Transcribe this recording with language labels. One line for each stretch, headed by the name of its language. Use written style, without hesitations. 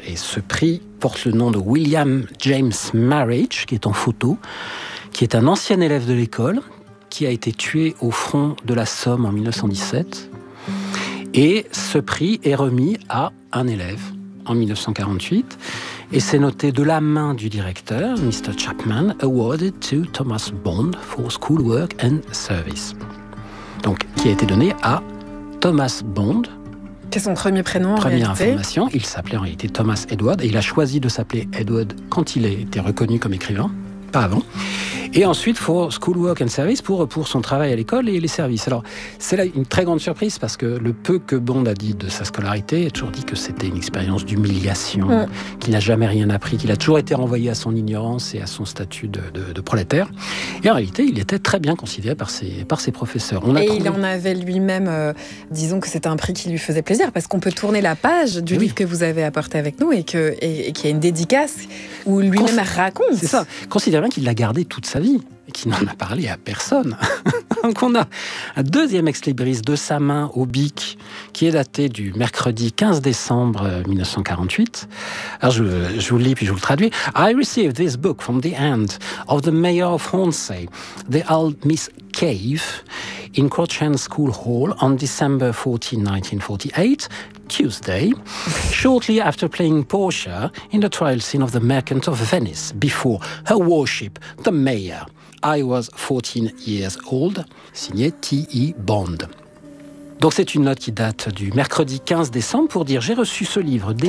French: Et ce prix porte le nom de William James Marriage, qui est en photo, qui est un ancien élève de l'école, qui a été tué au front de la Somme en 1917. Et ce prix est remis à un élève en 1948. Et c'est noté de la main du directeur, Mr.
English: Chapman, awarded to Thomas Bond for schoolwork and service.
French: Donc, qui a été donné à Thomas Bond. C'est son premier prénom, première en réalité. Première information, il s'appelait en réalité Thomas Edward, et il a choisi de s'appeler Edward quand il a été reconnu comme écrivain, pas avant. Et ensuite,
English: for schoolwork and service,
French: pour son travail à l'école et les services. Alors, c'est là une très grande surprise, parce que le peu que Bond a dit de sa scolarité, il a toujours dit que c'était une expérience d'humiliation, qu'il n'a jamais rien appris, qu'il a toujours été renvoyé à son ignorance et à son statut de prolétaire. Et en réalité, il était très bien considéré par ses professeurs. Il en avait lui-même, disons que c'était un prix qui lui faisait plaisir, parce qu'on peut tourner la page du livre que vous avez apporté avec nous et qu'il y a une dédicace où lui-même raconte. C'est ça. Considère bien qu'il l'a gardé toute sa vie, et qui n'en a parlé à personne. Donc on a un deuxième ex-libris de sa main au Bic qui est daté du mercredi 15 décembre 1948. Alors je vous lis puis je vous le traduis.
English: I received this book from the hand of the mayor of Hornsey, the old Miss Cave, in Crouch End School Hall on December 14, 1948, Tuesday, shortly after playing Portia in the trial scene of the Merchant of Venice before her worship, the mayor. I was 14 years old,
French: signé
English: T.E. Bond.
French: Donc c'est une note qui date du mercredi 15 décembre pour dire j'ai reçu ce livre des